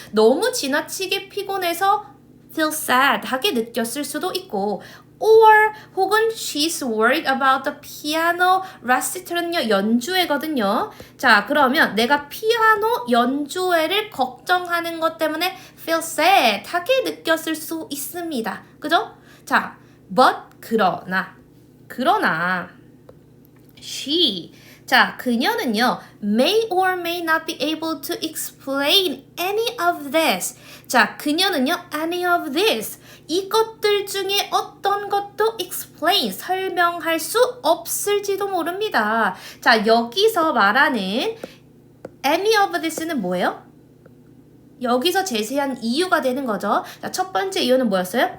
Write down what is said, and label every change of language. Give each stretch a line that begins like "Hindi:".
Korean: 너무 지나치게 피곤해서 feel sad 하게 느꼈을 수도 있고 or 혹은 she's worried about the piano recitel 은요 연주회거든요. 자, 그러면 내가 피아노 연주회를 걱정하는 것 때문에 feel sad 하게 느꼈을 수 있습니다. 그죠?
English: 자, but 그러나 she 자, 그녀는요 may or may not be able to explain any of this.
Korean: 자, 그녀는요 any of this 이것들 중에 어떤 것도 explain 설명할 수 없을지도 모릅니다. 자, 여기서 말하는 any of this는 뭐예요? 여기서 제시한 이유가 되는 거죠. 자, 첫 번째 이유는 뭐였어요?